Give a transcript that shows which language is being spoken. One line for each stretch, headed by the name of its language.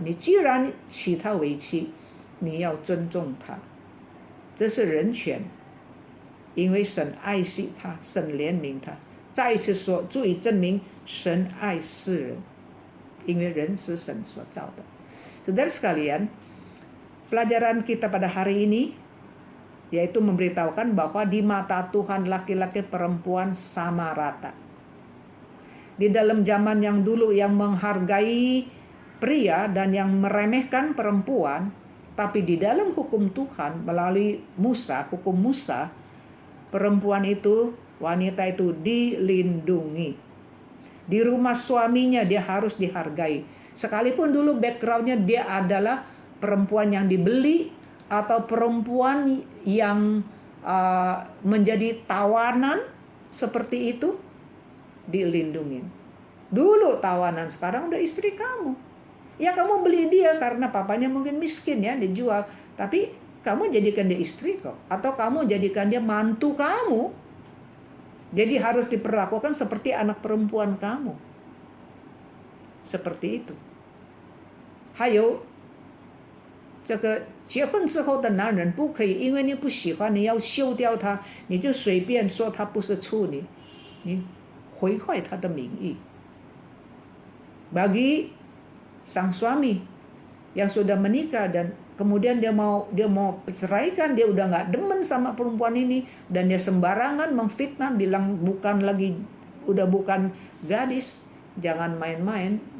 Chinese: 你既然娶她为妻，你要尊重她，这是人权，因为神爱惜她，神怜悯她。再一次说，足以证明神爱世人，因为人是神所造的。
Indonesian: Saudara sekalian, pelajaran kita pada hari ini yaitu memberitahukan bahwa di mata Tuhan laki-laki perempuan sama rata. Di dalam zaman yang dulu yang menghargai pria dan yang meremehkan perempuan, tapi di dalam hukum Tuhan melalui Musa, hukum Musa, perempuan itu, wanita itu dilindungi. Di rumah suaminya dia harus dihargai. Sekalipun dulu backgroundnya dia adalah perempuan yang dibeli atau perempuan yang menjadi tawanan seperti itu, dilindungi. Dulu tawanan, sekarang udah istri kamu. Ya kamu beli dia karena papanya mungkin miskin ya, dijual. Tapi kamu jadikan dia istri kok. Atau kamu jadikan dia mantu kamu. Jadi harus diperlakukan seperti anak perempuan kamu. Seperti itu.
Chinese: 还有这个结婚之后的男人不可以因为你不喜欢，你要休掉他，你就随便说他不是处女，你毁坏他的名誉。
Indonesian: Bagi sang suami yang sudah menikah dan kemudian dia mau ceraikan, dia udah nggak demen sama perempuan ini dan dia sembarangan memfitnah, bilang udah bukan gadis, jangan main-main.